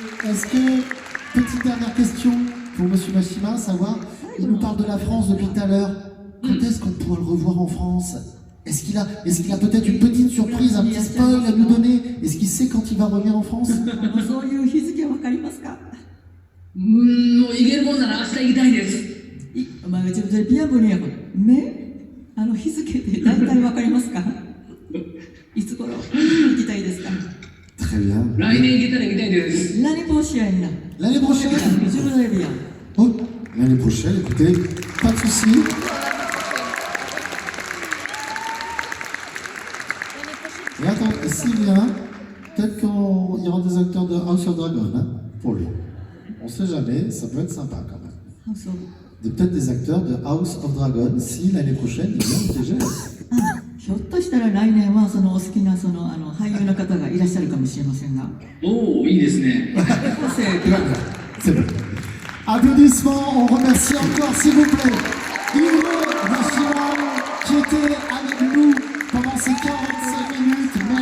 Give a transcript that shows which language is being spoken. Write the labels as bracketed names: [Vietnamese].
[French] Est-ce que, petite dernière question pour Monsieur Mashima, savoir, il nous parle de la France depuis tout à l'heure. Quand est-ce qu'on pourra le revoir en France? Est-ce qu'il a peut-être une petite surprise, un petit spoil à nous donner? Est-ce qu'il sait quand il va revenir en France? [Japanese] そういう日付は分かりますか？もう行けるもんなら明日行きたいです。まあ、 [French] je voudrais bien venir, mais [Japanese] 日付で大体分かりますか？いつ頃行きたいですか？ [French] Très bien. [Japanese] 来年行けたら行きたいです。 [French] L'année prochaine. L'année prochaine? Je voudrais bien. Oh, l'année prochaine, écoutez, pas de souci. Et attends, s'il vient, peut-être qu'il y aura des acteurs de House of Dragon, hein, pour lui. On sait jamais, ça peut être sympa quand même. Peut-être des acteurs de House of Dragon, si l'année prochaine il vient au TGS. [Japanese] ひょっとしたら来年はお好きな俳優の方がいらっしゃるかもしれませんが。おお、いいですね。 [French] C'est bon. Applaudissements, on remercie encore, s'il vous plaît, Hiro Mashima, qui était avec nous pendant ces 45 minutes.